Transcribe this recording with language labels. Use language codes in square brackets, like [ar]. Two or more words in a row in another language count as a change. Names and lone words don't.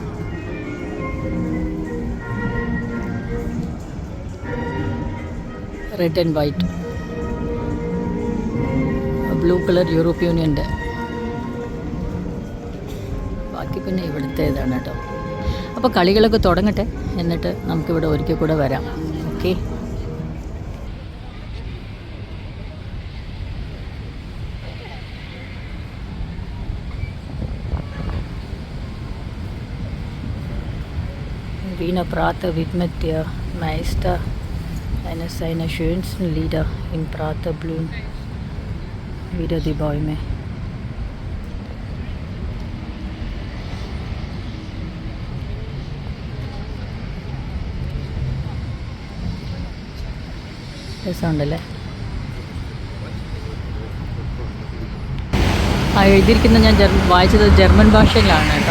[en] red and white. blue color [ml] യൂറോപ്യൻ യൂണിയൻ്റെ. ബാക്കി പിന്നെ ഇവിടുത്തെ ഇതാണ് കേട്ടോ. അപ്പോൾ കളികളൊക്കെ തുടങ്ങട്ടെ, എന്നിട്ട് നമുക്കിവിടെ ഒരിക്കൽ കൂടെ വരാം. ഓക്കെ. [de] Wiener Prater widmet der Meister eines seiner schönsten Lieder in Prater blühen wieder die Bäume. [ml] രസമുണ്ടല്ലേ? ആ എഴുതിയിരിക്കുന്ന ഞാൻ വായിച്ചത് ജർമ്മൻ ഭാഷയിലാണ് കേട്ടോ.